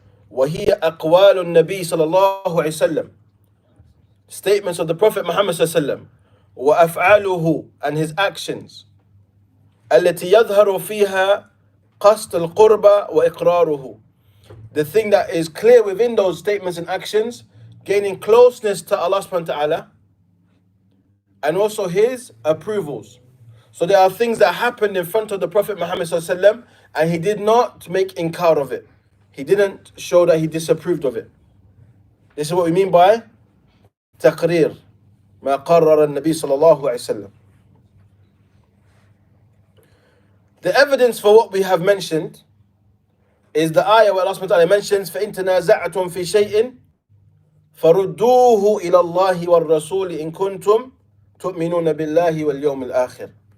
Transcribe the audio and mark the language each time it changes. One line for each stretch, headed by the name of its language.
Arabic: وهي أقوال النبي صلى الله عليه وسلم,
English: statements of the Prophet Muhammad صلى الله عليه وسلم, وأفعاله, and his actions,
Arabic: التي يظهر فيها قصد القربة وإقراره,
English: the thing that is clear within those statements and actions, gaining closeness to Allah subhanahu wa ta'ala, and also his approvals. So there are things that happened in front of the Prophet Muhammad صلى الله عليه وسلم, and he did not make inkar of it. He didn't show that he disapproved of it. This is what we mean by
Arabic: تقرير ما قرر النبي صلى الله عليه وسلم.
English: The evidence for what we have mentioned is the ayah where Allah subhanahu wa ta'ala mentions
Arabic: فَإِن تَنَازَعْتُمْ فِي شَيْءٍ فَرُدُّوهُ إِلَى اللَّهِ وَالرَّسُولِ إِن كُنتُمْ تُؤْمِنُونَ بِاللَّهِ وَالْيَوْمِ الْآخِرِ.